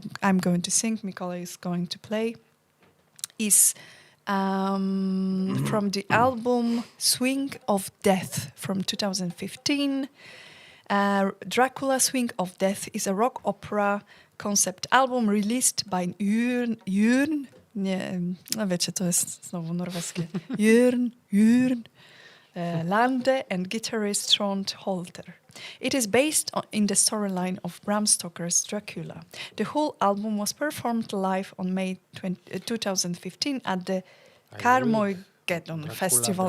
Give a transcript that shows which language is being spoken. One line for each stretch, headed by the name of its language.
English: I'm going to sing, Mikola is going to play, is from the album Swing of Death from 2015. Dracula Swing of Death is a rock opera concept album released by JORN.
Polish: Nie, no wiecie, to jest znowu norweskie.
English: JORN. LANDE and guitarist Trond Holter. It is based in the storyline of Bram Stoker's Dracula. The whole album was performed live on May 2015 at the Carmoigeddon Festival